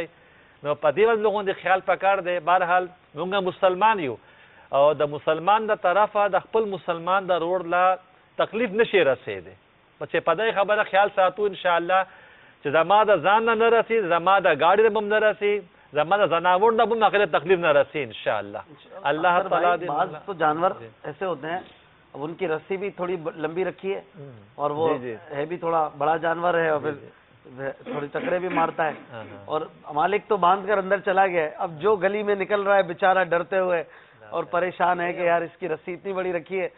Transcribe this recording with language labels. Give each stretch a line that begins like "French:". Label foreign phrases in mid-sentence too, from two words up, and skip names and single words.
Pashto: نو په دې باندې لوگوں د خیال پکار دی. بهرحال موږ مسلمان یو او د مسلمان د طرفه د خپل مسلمان د روړ لا تکلیف نشي رسېدی. چې په دې خبره خیال ساتو انشاءالله چې زما د ځان نه نه رسي، زما د گاډي نه هم نه رسي، زما د زناور نه هم هغې تکلیف نه رسي انشاءاللہ.
Urdu: اللہ تعالیٰ بعض تو جانور ایسے ہوتے ہیں اب ان کی رسی بھی تھوڑی لمبی رکھی ہے اور وہ ہے بھی تھوڑا بڑا جانور ہے اور پھر تھوڑی ٹکرے بھی مارتا ہے اور مالک تو باندھ کر اندر چلا گیا ہے. اب جو گلی میں نکل رہا ہے بیچارہ ڈرتے ہوئے اور پریشان ہے کہ یار اس کی رسی اتنی بڑی رکھی ہے.